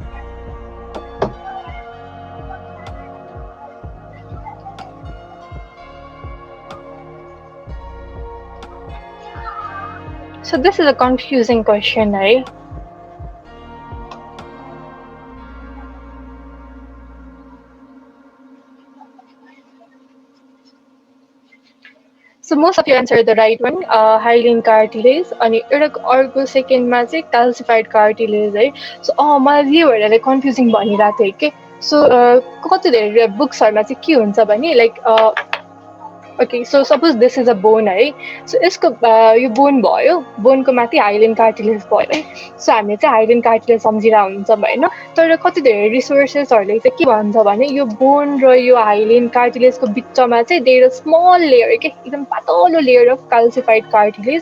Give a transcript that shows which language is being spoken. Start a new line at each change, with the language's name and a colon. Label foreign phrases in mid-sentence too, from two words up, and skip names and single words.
English: So this is a confusing question, right? So most of you answered the right one, hyaline cartilage.
Nepali: अनि एउटा अर्को सेकेन्डमा चाहिँ
English: calcified cartilage
Nepali: है. So मलाई यो भएर कन्फ्युजिङ भनिरहेको थिएँ कि. सो कति धेरै बुक्सहरूमा चाहिँ के हुन्छ भने
English: like okay, so suppose this is a bone
Nepali: है. So यसको यो बोन भयो, बोनको माथि
English: hyaline cartilage
Nepali: भयो है. सो हामीले चाहिँ
English: hyaline cartilage
Nepali: सम्झिरहेको हुन्छौँ होइन. तर कति धेरै रिसोर्सेसहरूले चाहिँ के भन्छ भने यो बोन र यो हाइलिन कार्टिलेजको बिचमा चाहिँ
English: there is small layer
Nepali: के, एकदम पातलो
English: layer of calcified cartilage.